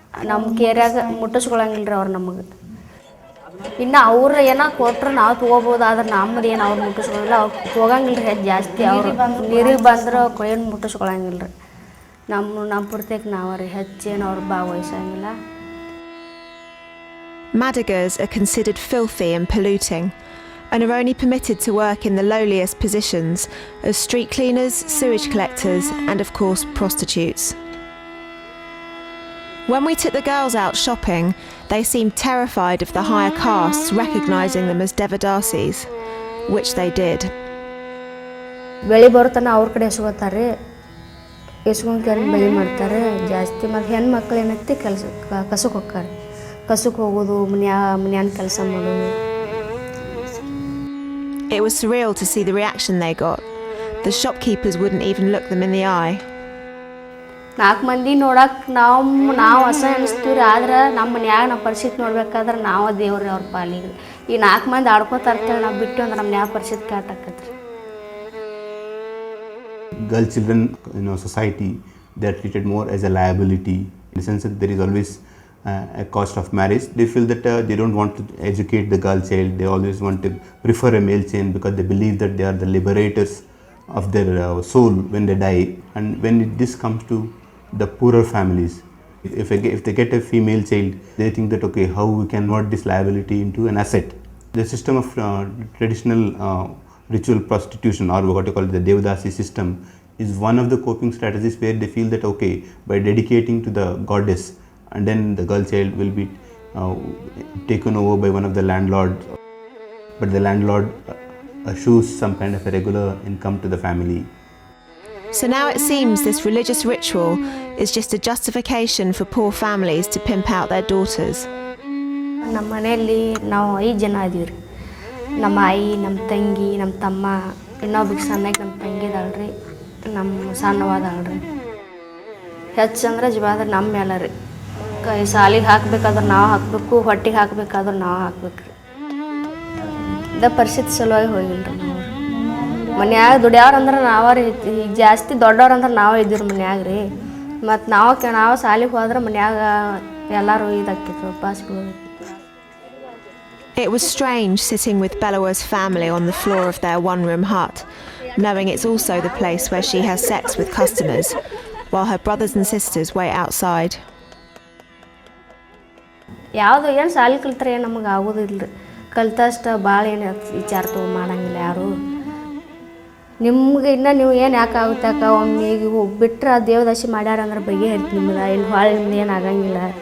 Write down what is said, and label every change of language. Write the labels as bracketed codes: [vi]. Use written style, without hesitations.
[kn] ನಮ್ಮ ಕೇರ್ಯಾಗ ಮುಟ್ಟಿಸ್ಕೊಳಂಗಿಲ್ಲ ರೀ ಅವ್ರು ನಮಗೆ. ಇನ್ನು ಅವ್ರು ಏನೋ ಕೊಟ್ಟರು ನಾವು ತೊಗೋಬೋದು, ಆದ್ರೆ ನಮ್ಮದು ಏನು ಅವ್ರು ಮುಟ್ಟಿಸ್ಕೊಳ್ಳಲ್ಲ. ಅವ್ರು ಹೋಗಂಗಿಲ್ಲ ರೀ ಜಾಸ್ತಿ. ಅವ್ರು ನೀರಿಗೆ ಬಂದ್ರೆ ಏನು ಮುಟ್ಟಿಸ್ಕೊಳಂಗಿಲ್ಲ ರೀ. ನಮ್ಮ ಪೂರ್ತಿಯಾಗಿ ನಾವು ರೀ ಹೆಚ್ಚೇನು ಅವ್ರು ಭಾಗವಹಿಸಂಗಿಲ್ಲ. [en] Madigas are considered filthy and polluting, and are only permitted to work in the lowliest positions as street cleaners, sewage collectors, and of course prostitutes. When we took the girls out shopping, they seemed terrified of the higher castes recognising them as Devadasis, which they did. [kn] ಬೆಳೆ ಬರ್ತನ ಅವ್ರ ಕಡೆ ಎಸ್ಕೊತಾರೆ, ಎಸ್ಕೊಂಡು ಬೆಳೆ ಮಾಡ್ತಾರೆ ಜಾಸ್ತಿ. ಮತ್ತು ಹೆಣ್ಮಕ್ಳು ಏನೈತಿ ಕಸಕ್ಕೆ ಹೋಗ್ತಾರೆ. ಕಸಕ್ಕೆ ಹೋಗೋದು, ಮನ್ಯಾನ ಕೆಲಸ ಮಾಡೋದು. [en] It was surreal to see the reaction they got. The shopkeepers wouldn't even look them in the eye. [kn] 4 ಮಂದಿ ನೋಡಕ್ಕೆ ನಾವು ಹೊಸ ಅನಿಸ್ತೀವಿ ರೀ. ಆದ್ರೆ ನಮ್ಮ ಮನ್ಯಾಗ ನಮ್ಮ ಪರಿಸ್ಥಿತಿ ನೋಡ್ಬೇಕಾದ್ರೆ ನಾವು ದೇವ್ರಿ ಅವ್ರ ಪಾಲಿಗೆ. ಈ 4 ಮಂದಿ ಆಡ್ಕೋತಾ ಇರ್ತೇವೆ, ನಾವು ಬಿಟ್ಟು ಅಂದ್ರೆ ನಮ್ಮ ಯಾವ ಪರಿಸ್ಥಿತಿ ಕಾಟಾಕತ್ರಿ. [en] Girl children, society, they are treated more as a liability. In the sense that there is always a cost of marriage. They feel that they don't want to educate the girl child. They always want to prefer a male child because they believe that they are the liberators of their soul when they die. And when this comes to the poorer families, If they get a female child, they think that okay, how we can convert this liability into an asset. The system of traditional ritual prostitution, or what you call the Devadasi system, is one of the coping strategies where they feel that okay, by dedicating to the goddess, and then the girl child will be taken over by one of the landlords, but the landlord assures some kind of a regular income to the family. So now it seems this religious ritual is just a justification for poor families to pimp out their daughters. [kn] ನಮ್ಮ ಮನೆಯಲ್ಲಿ ನಾವು 5 ಜನ ಇದೀವಿ ರೀ. ನಮ್ಮ ಆಯಿ, ನಮ್ಮ ತಂಗಿ, ನಮ್ಮ ತಮ್ಮ, ಇನ್ನೊಬ್ಬಕ್ಕೆ ಸಣ್ಣಗೆ ನಮ್ಮ ತಂಗಿ ಇದಾಳ್ರಿ, ನಮ್ಮ ಸಣ್ಣವಾದಾಳ್ರಿ. ಹೆಚ್ಚಂದ್ರೆ ಜವಾಬ್ದಾರಿ ನಮ್ಮ ಮೇಲೆ ರೀ. ಸಾಲಿಗೆ ಹಾಕ್ಬೇಕಾದ್ರೆ ನಾವು ಹಾಕಬೇಕು, ಹೊಟ್ಟಿಗೆ ಹಾಕ್ಬೇಕಾದ್ರೆ ನಾವು ಹಾಕ್ಬೇಕು ರೀ. ಪರಿಸ್ಥಿತಿ ಸಲುವಾಗಿ ಹೋಗಿಲ್ಲ ರೀ ನಾವು. ಮನ್ಯಾಗ ದುಡಿಯೋರಂದ್ರೆ ನಾವೇ ರೀ, ಈಗ ಜಾಸ್ತಿ ದೊಡ್ಡವ್ರಂದ್ರೆ ನಾವೇ ಇದ್ದೀವಿ ಮನ್ಯಾಗ ರೀ. ಮತ್ತು ನಾವು ಸಾಲಿಗೆ ಹೋದ್ರೆ ಮನ್ಯಾಗ ಎಲ್ಲರೂ ಇದಾಕಿತ್ತು, ಉಪವಾಸ ಬೀಳೋದು. [en] It was strange sitting with Bellawa's family on the floor of their one-room hut, knowing it's also the place where she has sex with customers, while her brothers and sisters wait outside. [kn] ಯಾವುದು ಏನು ಸಾಲಿ ಕಲ್ತ್ರೆ ಏನು ನಮಗೆ ಆಗೋದಿಲ್ಲ ರೀ. ಕಲ್ತಷ್ಟು ಭಾಳ ಏನು ವಿಚಾರ ಮಾಡಂಗಿಲ್ಲ ಯಾರು. ನಿಮ್ಗೆ ಇನ್ನೂ ನೀವು ಏನು ಯಾಕೆ ಆಗುತ್ತೆ ಅಕ್ಕ, ಒಮ್ಮೆ ಈಗ ಬಿಟ್ಟರೆ ದೇವದಾಸಿ ಮಾಡ್ಯಾರ ಅಂದ್ರೆ ಬಗೆಹರಿತು ನಿಮ್ದು, ಇಲ್ಲಿ ಹೊಳೆ ನಿಮ್ದು ಏನು ಆಗಂಗಿಲ್ಲ.